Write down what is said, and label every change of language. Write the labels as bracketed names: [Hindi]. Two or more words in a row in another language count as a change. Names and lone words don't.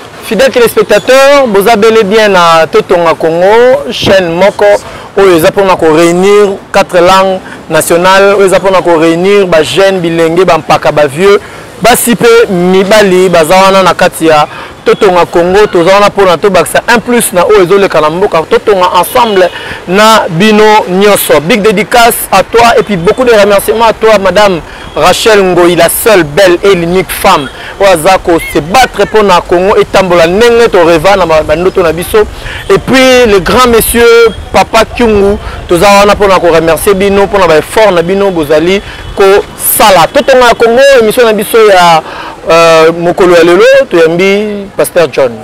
[French] Fidèles téléspectateurs, [Lingala] boza [French] bel et bien [Lingala] na Totonga Congo, chaîne moko oyo eza mpona ko réunir [French] quatre langues nationales, [Lingala] oyo eza mpona ko réunir ba jeune, bilenge, ba mpaka, ba vieux, basi pe mibali baza wana na kati ya Totonga Congo. Toza wana mpona tobakisa [French] un plus [Lingala] na oyo ezoleka na mboka. Totonga ensemble na bino nyonso. [French] Big dédicace à toi et puis beaucoup de remerciements à toi, Madame Rachel Ngoyi, la seule belle et l'unique femme [Lingala] oyo aza ko [French] se battre [Lingala] mpona Congo etambola ndenge toreva na ba-, bandoto na biso. [French] Et puis le grand monsieur [Lingala] Papa Kyungu, toza wana mpona ko remercier bino mpona ba effort na bino bozali ko sala. Totonga ya Congo, émission na biso ya, euh, mokolo ya lelo, toyambi Pasteur John.